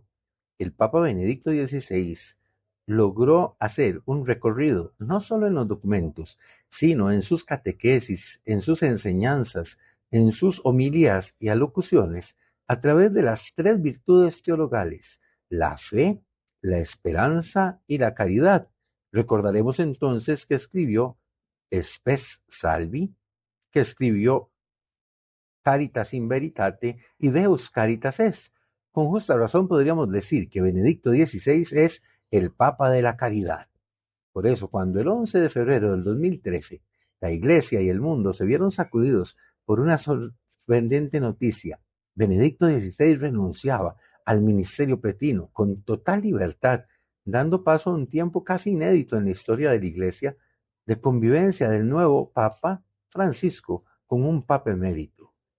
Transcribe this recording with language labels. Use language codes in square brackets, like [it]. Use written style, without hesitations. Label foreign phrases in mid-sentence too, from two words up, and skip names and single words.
[es] el Papa Benedicto XVI logró hacer un recorrido no solo en los documentos, sino en sus catequesis, en sus enseñanzas, en sus homilías y alocuciones, a través de las tres virtudes teologales: la fe, la esperanza y la caridad. Recordaremos entonces que escribió Spes Salvi, que escribió Caritas in Veritate y Deus Caritas Est. Con justa razón podríamos decir que Benedicto XVI es el Papa de la Caridad. Por eso, cuando el 11 de febrero del 2013 la Iglesia y el mundo se vieron sacudidos por una sorprendente noticia: Benedicto XVI renunciaba al ministerio pretino con total libertad, dando paso a un tiempo casi inédito en la historia de la Iglesia de convivencia del nuevo Papa Francisco con un Papa emérito.